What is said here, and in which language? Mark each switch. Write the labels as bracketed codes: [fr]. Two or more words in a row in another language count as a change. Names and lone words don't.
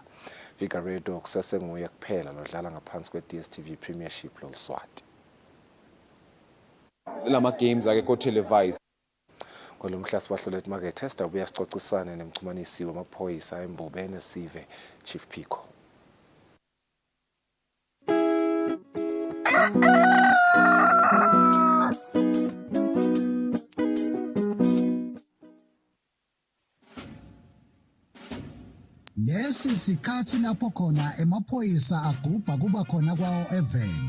[ss] Figueiredo kusesenguye kuphela lodlala ngaphansi kwe-DStv Premiership loLswati. Lama games akekho televised. Kolomhla sibahlolela [en] market tester [ss] ubuya sicocisane nemxhumanisi wamaphoyisa eMbubene Esive Chief Pico. Lesi sikhathi lapho khona emaphoyisa agubha kuba khona kwawo eveni.